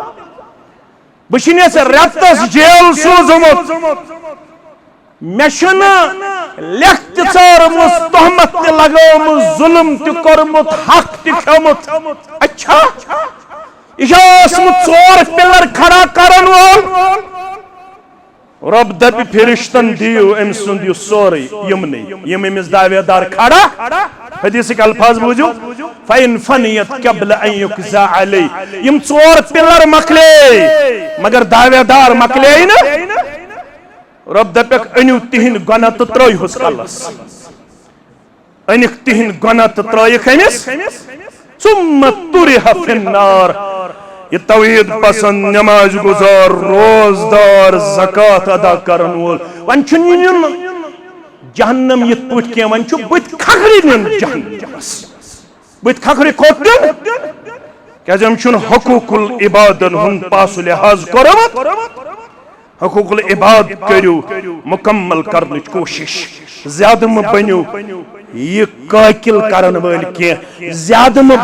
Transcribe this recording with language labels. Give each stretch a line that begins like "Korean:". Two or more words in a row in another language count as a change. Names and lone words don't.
Kashmiri: بہٕ چھُنَس رٮ۪تس جیل سوٗزمُت مےٚ چھُنہٕ لیکھ تہِ ژٲرمٕژ تہمت تہِ لگٲومٕژ ظُلم تہِ کوٚرمُت حق تہِ کھیوٚمُت اچھا یہِ چھُ اوسمُت ژور پِلر کھڑا کرن وول رب دپہِ فرشتن دِیِو أمۍ سُنٛد یہِ سورُے یِمنٕے یِم أمِس دعویدار کھڑا حدیثٕکۍ الفاظ بوٗزِو
Arabic: فَإِن فَنِیَت قبل أن یُقضى علیہ
Kashmiri: یِم ژور پِلر مۄکلے مگر دعویدار مۄکلے نہٕ رب دپیکھ أنِو تِہنٛدۍ گۄناہ تہٕ ترٲیہوس کلس أنِکھ تِہنٛدۍ گۄناہ تہٕ ترٲیِکھ أمِس
Arabic: ثُمَّ طُرِحَ فِي النار
Kashmiri: یہ توحید پسند نماز گزار روزدار زکات ادا کرن وول وۄنۍ چھُنہٕ نیُن جہنم یِتھ پٲٹھۍ کینٛہہ وۄنۍ چھُ بٕتھِ کھکھرِ نیُن جہنمس بٕتھِ کھکھرِ کوٚت نیُن کیازِ أمۍ چھُنہٕ
Arabic: حقوق العبادن
Kashmiri: ہُنٛد پاس و لحاظ کوٚرمُت
Arabic: حقوق العباد
Kashmiri: کٔرِو مکمل کرنٕچ کوٗشش زیادٕ مہٕ بٔنِو یہ قٲقِل کرن وٲلۍ کینٛہہ زیادٕ مہٕ